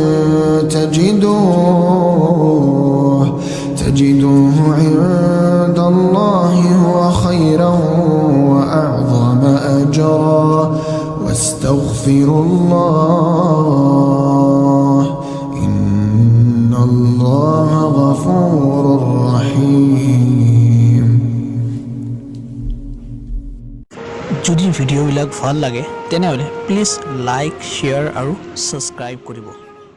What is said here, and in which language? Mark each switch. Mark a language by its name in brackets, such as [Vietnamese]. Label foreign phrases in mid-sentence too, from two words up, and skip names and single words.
[Arabic] تجدوه عند الله هو خيرا وأعظم أجرا واستغفروا الله إن غفور رحيم. [Assamese] যদি ভিডিঅ'বিলাক ভাল লাগে তেনেহ'লে প্লিজ [English] like share [Assamese] আৰু ছাবস্ক্ৰাইব কৰিব।